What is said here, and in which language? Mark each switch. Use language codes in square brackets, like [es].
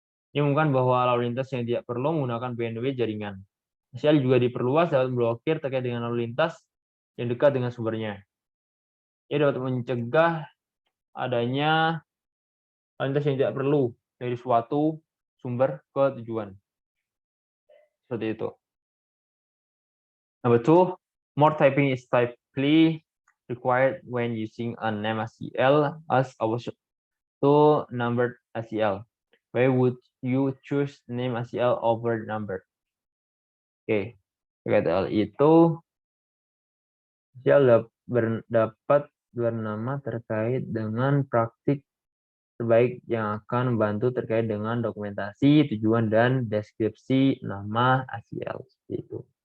[id] Ini mengumumkan bahwa lalu lintas yang tidak perlu menggunakan bandwidth jaringan. ACL juga diperluas dapat memblokir terkait dengan lalu lintas yang dekat dengan sumbernya. Ia dapat mencegah adanya lalu lintas yang tidak perlu dari suatu sumber ke tujuan. Seperti itu. [en] Number 2, more typing is typically required when using a name ACL as opposed to numbered ACL. Why would you choose name ACL over number? [id] Oke, terkait hal itu, ACL dapat bernama terkait dengan praktik terbaik yang akan membantu terkait dengan dokumentasi, tujuan, dan deskripsi nama ACL. Seperti itu.